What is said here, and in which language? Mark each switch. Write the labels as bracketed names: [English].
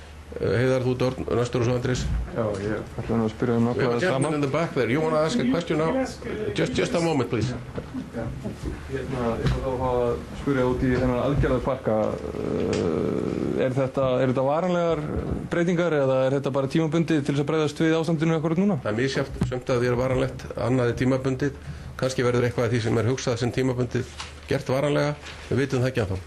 [Icelandic] Heiðar, þú næstur og svo Andrés. Já, ég ætla að spyrja nákvæmlega sama. [English] Gentleman in the back there, you want to ask a question now? Just a moment, please. [Icelandic] Ég ætla þá að spyrja út í þennan aðgerðarpakka. Er þetta varanlegar breytingar eða er þetta bara tímabundið til þess að bregðast við ástandinu akkurat núna? Það misjafnt, sumt að því varanlegt, annað tímabundið. Kannski verður eitthvað af því sem hugsað sem tímabundið gert varanlega. Við vitum það ekki ennþá.